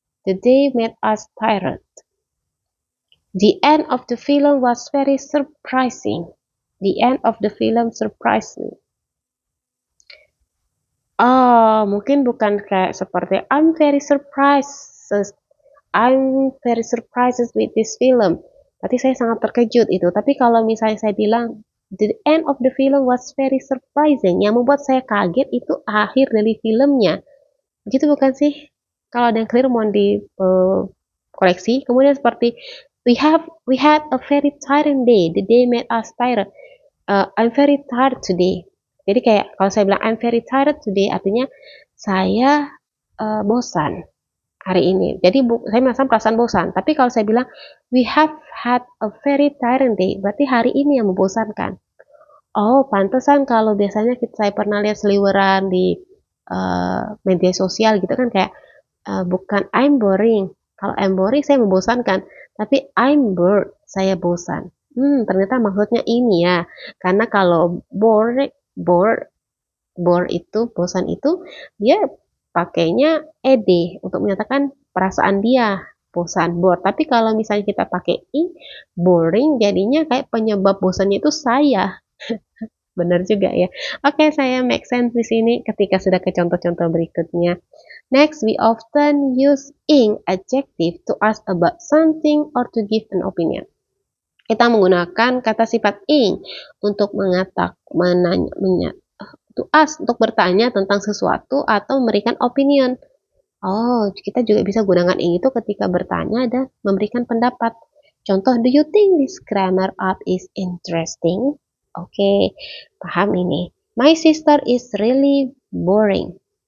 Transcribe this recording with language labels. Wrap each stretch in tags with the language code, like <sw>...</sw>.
<en>The day made us tired. The end of the film was very surprising. The end of the film surprised me.</en> <id>Oh, mungkin bukan kayak seperti</id> <en>I'm very surprised with this film.</en> <id>Berarti saya sangat terkejut itu. Tapi kalau misalnya saya bilang</id> <en>the end of the film was very surprising,</en> <id>yang membuat saya kaget itu akhir dari filmnya. Begitu bukan sih? Kalau ada yang clear mohon di koreksi. Kemudian seperti</id> <en>we had a very tiring day. The day made us tired. I'm very tired today.</en> <id>Jadi kayak kalau saya bilang</id> <en>I'm very tired today</en> <id>artinya saya bosan hari ini. Jadi saya merasa perasaan bosan. Tapi kalau saya bilang</id> <en>we have had a very tiring day,</en> <id>berarti hari ini yang membosankan. Oh, pantesan kalau biasanya saya pernah lihat seliweran di media sosial gitu kan kayak bukan</id> <en>I'm boring.</en> <id>Kalau I'm boring saya membosankan, tapi I'm bored, saya bosan. Ternyata maksudnya ini ya. Karena kalau bored, bored itu, bosan itu, dia pakainya ed untuk menyatakan perasaan dia bosan, bored. Tapi kalau misalnya kita pakai i, boring, jadinya kayak penyebab bosannya itu saya. Benar juga ya. Oke, saya make sense di sini ketika sudah ke contoh-contoh berikutnya.</id> <en>Next, we often use ing adjective to ask about something or to give an opinion.</en> <id>Kita menggunakan kata sifat ing untuk to ask, untuk bertanya tentang sesuatu atau memberikan opinion. Oh, kita juga bisa gunakan ing itu ketika bertanya dan memberikan pendapat.</id> <en>Contoh, do you think this grammar art is interesting? Oke,</en> <id>paham ini.</id> <en>My sister is really boring.</en>